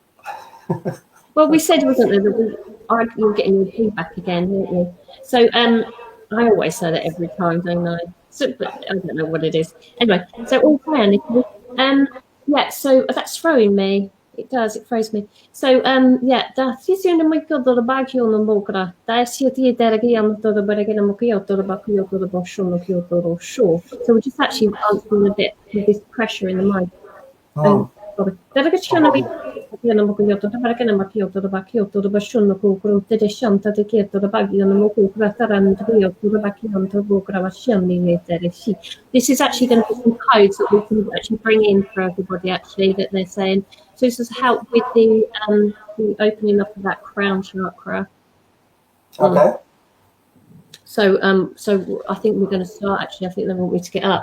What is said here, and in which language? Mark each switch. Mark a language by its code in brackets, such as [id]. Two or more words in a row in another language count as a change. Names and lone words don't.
[en] Well, we said, wasn't there, that you're getting your feedback again, weren't you? So I always say that every time, don't I? So, but I don't know what it is. Anyway, so all planned. Yeah, so that's throwing me. It does, it throws me. So, yeah, da sisi na mai ko do ba ki ona mokra. Da si ti dera ki am do ba ki na mo ki do ba ki do ba sho no ki do sho. So we're just actually answering a bit with this pressure in the mind. Dera ki chana bi ki na mo ki do ba ki na ma ki do ba sho no ko te de shan ta te ki do ba ki na mo ko ta ran to do ba ki on to bo kra wa shan ni dere si. This is actually going to be some codes that we can actually bring in for everybody actually that they're saying. So this has helped with the opening up of that crown chakra. Okay. So I think we're going to start actually. I think they want me to get up.